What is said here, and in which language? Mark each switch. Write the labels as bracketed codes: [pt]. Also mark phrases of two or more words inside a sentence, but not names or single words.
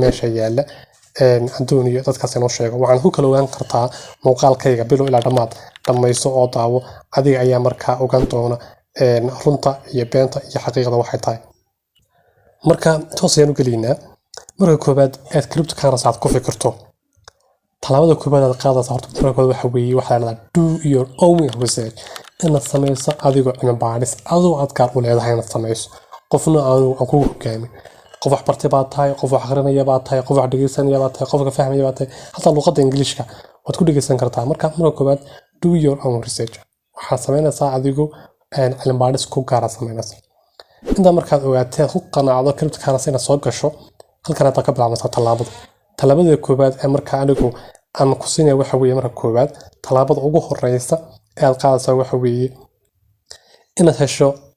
[so] meesha yaala andooniyo dadkaas inoo sheego waxaan ku kala ogaan kartaa muuqaalkayga bilow ilaa dhammaad dhammayso oo daawo adiga ayaa markaa ogaan doona runta iyo beenta iyo xaqiiqda waxay tahay marka toos ayaan u gelaynaa marka koobaad aad cryptocurrency aad ku fikirto talaabada koobaad aad qaadaysa horta marka koobaad waxa weeye waxaa la yiraahdaa [en] do your own research [so] inaad samayso adigoo cilmi baadhis adoo aad gaar u leedahay inaad samayso qofna aan ku hogaamin qof wax bartay baad tahay qof wax akhrinaya baad tahay qof wax dhageysanaya baad tahay qof ka fahmaya baad tahay hatta luqadda ingiriiska waad ku dhageysan kartaa marka koobaad [en] do your own research [so] waxaad samaynaysaa adigoo cilmi baadhis ku gaar samaynaysa inta markaad ogaatay ku qanaacdo cryptocurrency inaad soo gasho halkan aad ka bilaabaysaa talaabada koobaad ee marka anigu aan ku siinay waxa weeye marka koobaad talaabada ugu horeysa ee aad qaadaysaa waxa weeye inaad hesho